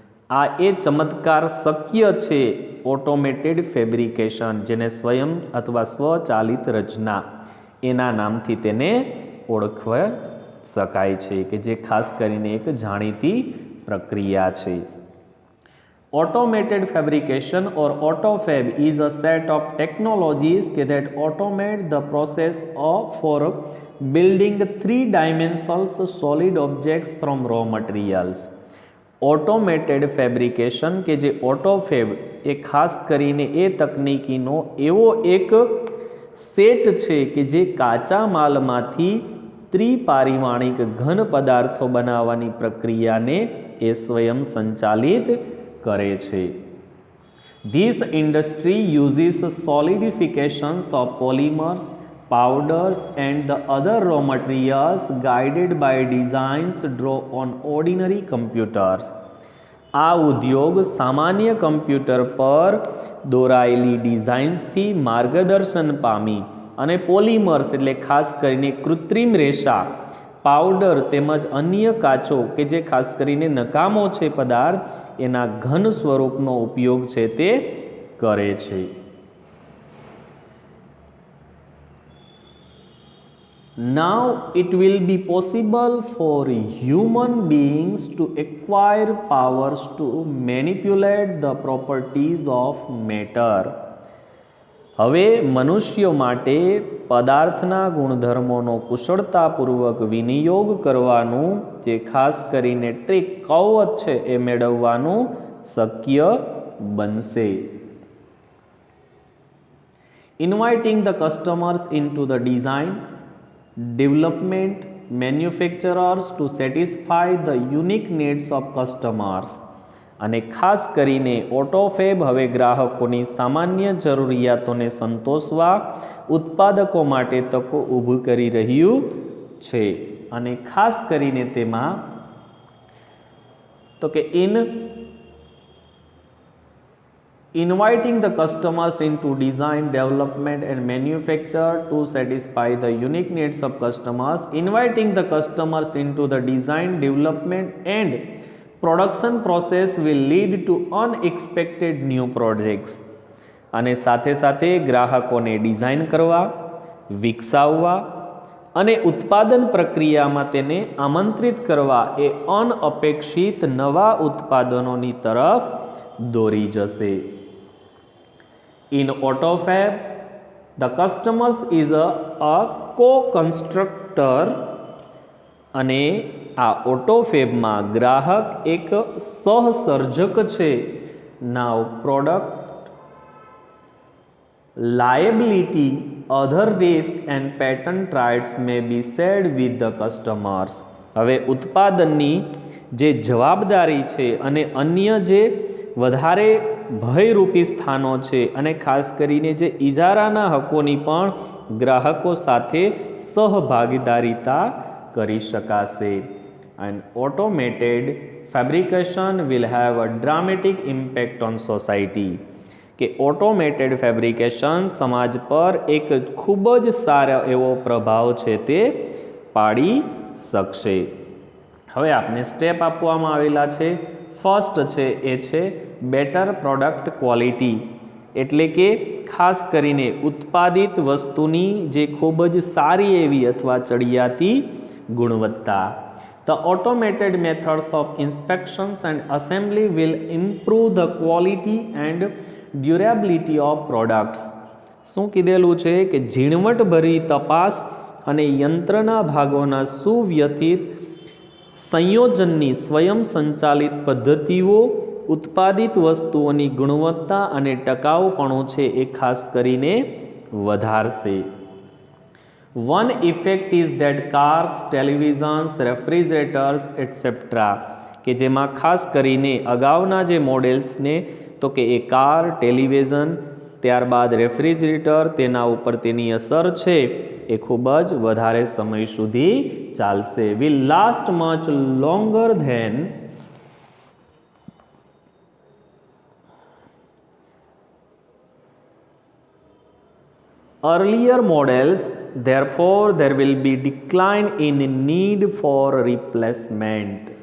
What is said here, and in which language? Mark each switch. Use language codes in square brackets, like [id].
[gu] આ એ ચમત્કાર શક્ય છે ઓટોમેટેડ ફેબ્રિકેશન, જેને સ્વયં અથવા સ્વચાલિત રચના એના નામથી તેને ઓળખવા શકાય છે, કે જે ખાસ કરીને એક જાણીતી પ્રક્રિયા છે. [en] Automated fabrication or AutoFab is a set of technologies that automate the process for building three-dimensional solid objects from raw materials. [gu] Automated fabrication કે જે ઓટોફેબ એ ખાસ કરીને એ તકનીકીનો એવો એક સેટ છે કે જે કાચા માલમાંથી ત્રિપારિમાણિક ઘન પદાર્થો બનાવવાની પ્રક્રિયાને એ સ્વયં સંચાલિત કરે છે. [en] This industry uses solidifications of polymers, powders and the other raw materials guided by designs drawn on ordinary computers. [gu] આ ઉદ્યોગ સામાન્ય કમ્પ્યુટર પર દોરાયેલી ડિઝાઇન્સથી માર્ગદર્શન પામી અને પોલિમર્સ એટલે ખાસ કરીને કૃત્રિમ રેસા, પાવડર તેમજ અન્ય કાચો કે જે ખાસ કરીને નકામો છે પદાર્થ એના ઘન સ્વરૂપનો ઉપયોગ છે તે કરે છે. [en] Now it will be possible for human beings to acquire powers to manipulate the properties of matter. [gu] હવે મનુષ્યો માટે પદાર્થના ગુણધર્મોનો કુશળતાપૂર્વક વિનિયોગ કરવાનું, જે ખાસ કરીને ટ્રીક કવચ છે એ મેળવવાનું શક્ય બનશે. [en] Inviting the customers into the design, development, manufacturers to satisfy the unique needs of customers. [gu] અને ખાસ કરીને ઓટોફેબ હવે ગ્રાહકોની સામાન્ય જરૂરિયાતોને સંતોષવા ઉત્પાદકો માટે તકો ઊભી કરી રહ્યું છે. અને ખાસ કરીને તેમાં તો કે [en] inviting the customers into design, development and manufacture to satisfy the unique needs of customers. Inviting the customers into the design, development and production process will lead to unexpected new projects. [gu] અને સાથે સાથે ગ્રાહકોને design કરવા, વિકસાવવા અને ઉત્પાદન પ્રક્રિયામાં તેને આમંત્રિત કરવા એ અનઅપેક્ષિત નવા ઉત્પાદનોની તરફ દોરી જશે. [en] In AutoFab, the customers is a co-constructor. [gu] અને આ ઓટોફેબમાં ગ્રાહક એક સહસર્જક છે. [en] Now product liability, other risk and patent rights may be shared with the customers. [gu] હવે ઉત્પાદનની જે જવાબદારી છે અને અન્ય જે વધારે ભયરૂપી સ્થાનો છે અને ખાસ કરીને જે ઇજારાના હકોની પણ ગ્રાહકો સાથે સહભાગીદારીતા કરી શકાશે. [en] And automated fabrication will have a dramatic impact on society. [gu] કે ઓટોમેટેડ ફેબ્રિકેશન સમાજ પર એક ખૂબ જ સારો એવો પ્રભાવ છે તે પાડી શકશે. હવે આપને સ્ટેપ આપવામાં આવેલા છે. ફર્સ્ટ છે એ છે [en] better product quality, [gu] એટલે કે ખાસ કરીને ઉત્પાદિત વસ્તુની જે ખૂબ જ સારી એવી અથવા ચડિયાતી ગુણવત્તા. [en] The automated methods of inspections and assembly will improve the quality and durability of products. [gu] શું કીધેલું છે કે ઝીણવટભરી તપાસ અને યંત્રના ભાગોના સુવ્યવસ્થિત સંયોજનની સ્વયં સંચાલિત પદ્ધતિઓ ઉત્પાદિત વસ્તુઓની ગુણવત્તા અને ટકાઉપણું છે એ ખાસ કરીને વધારશે. [en] One effect is that cars, televisions, refrigerators, etc. [gu] કે જેમાં ખાસ કરીને અગાઉના જે મોડેલ્સને તો કે એ કાર, ટેલિવિઝન, ત્યારબાદ રેફ્રિજરેટર, તેના ઉપર તેની અસર છે એ ખૂબ જ વધારે સમય સુધી ચાલશે. [en] will last much longer than earlier models. Therefore there will be decline in need for replacement.